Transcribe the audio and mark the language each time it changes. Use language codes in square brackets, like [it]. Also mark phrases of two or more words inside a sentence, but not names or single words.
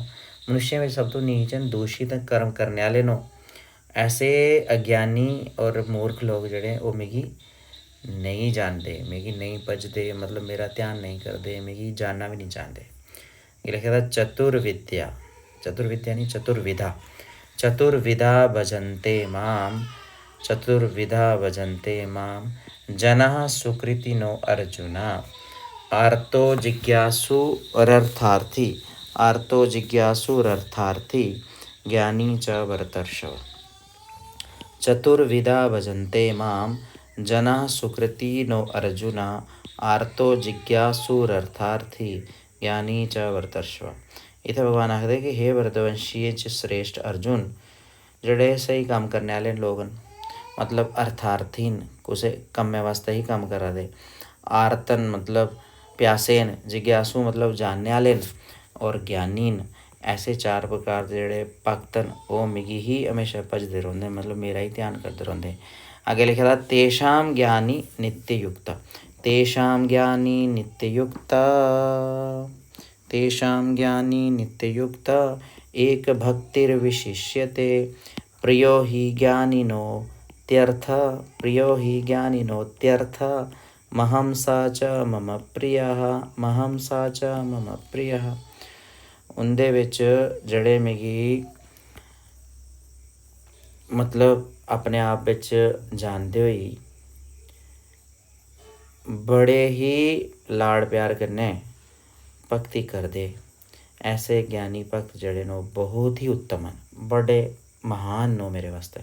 [doi] मनुष्यें बिच्च सब तो नीच न, दूशित कर्म करने आह्ले न। ऐसे अज्ञानी और मूर्ख लोग जेह्ड़े ओह् मिगी नेईं जानदे, मिगी नेईं भजदे, मतलब मेरा ध्यान नेईं करदे, मिगी जानना बी नेईं चांह्दे। एह् लिखे दा [sa] चतुर्विद्या, चतुर्विद्या नहीं चतुर्विधा, चतुर्विधा भजन्ते माम, चतुर्विधा भजन्ते माम जनः सुकृतिनो अर्जुना आर्तो जिज्ञासुरर्थार्थी, आर्तो जिज्ञासुरर्थार्थी ज्ञानी च भरतर्षभ। चतुर्विधा भजन्ते माम जनः सुकृतिनो अर्जुना आर्तो जिज्ञासुरर्थार्थी ज्ञानी च भरतर्षभ। [doi] इत्थै भगवान आखदे कि हे भरतवंशी च श्रेष्ठ अर्जुन, जेह्ड़े स्हेई कम्म करने आह्ले लोग न, मतलब अर्थार्थी न, कुसै कम्मै वास्ते ही कम्म करा दे। आर्तन मतलब प्यासे न, जिज्ञासु मतलब जानने आह्ले न, और ज्ञानी न। ऐसे चार प्रकार दे जेह्ड़े भक्त न ओह् मिगी ही हमेशा भजदे रौंह्दे, मतलब मेरा ही ध्यान करदे रौंह्दे। अग्गें लिखे दा [sa] तेषां ज्ञानी नित्ययुक्त, तेषां ज्ञानी नित्ययुक्त, तेषां ज्ञानी नित्ययुक्त एक भक्तिर्विशिष्यते प्रियो हि ज्ञानिनो त्यर्थ, प्रियो हि ज्ञानिनोत्यर्थ महं सा च मम प्रियः, महं सा च मम प्रियः। [doi] उंदे बिच जेह्ड़े मिगी मतलब अपने आप बिच जानदे होई बड़े ही लाड़ प्यार कन्नै भगती करदे, ऐसे ज्ञानी भक्त जेह्ड़े न ओह् बहुत ही उत्तम न, बड़े महान न मेरे वास्ते।